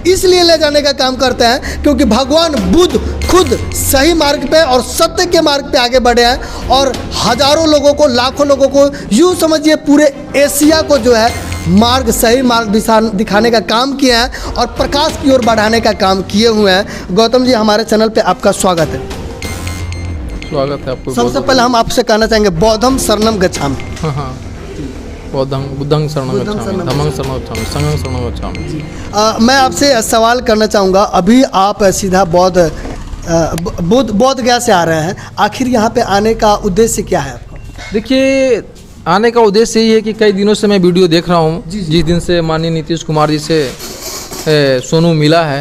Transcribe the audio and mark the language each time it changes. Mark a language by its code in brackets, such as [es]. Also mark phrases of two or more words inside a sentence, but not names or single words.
[hi] इसलिए ले जाने का काम करते हैं क्योंकि भगवान बुद्ध खुद सही मार्ग पे और सत्य के मार्ग पे आगे बढ़े हैं और हजारों लोगों को, लाखों लोगों को, यूँ समझिए पूरे एशिया को जो है मार्ग, सही मार्ग दिखाने का काम किया है और प्रकाश की ओर बढ़ाने का काम किए हुए हैं। गौतम जी, हमारे चैनल पे आपका स्वागत है। स्वागत है आपको। सबसे पहले हम आपसे कहना चाहेंगे [pi] बौद्धम शरणम गच्छामि। हाँ, बुद्धं शरणं गच्छामि, धम्मं शरणं गच्छामि, संघं शरणं गच्छामि। [hi] मैं आपसे सवाल करना चाहूँगा, अभी आप सीधा बौद्ध गया से आ रहे हैं, आखिर यहाँ पे आने का उद्देश्य क्या है आपका? देखिए, आने का उद्देश्य यही है कि कई दिनों से मैं वीडियो देख रहा हूँ। जिस दिन से माननीय नीतीश कुमार जी से सोनू मिला है,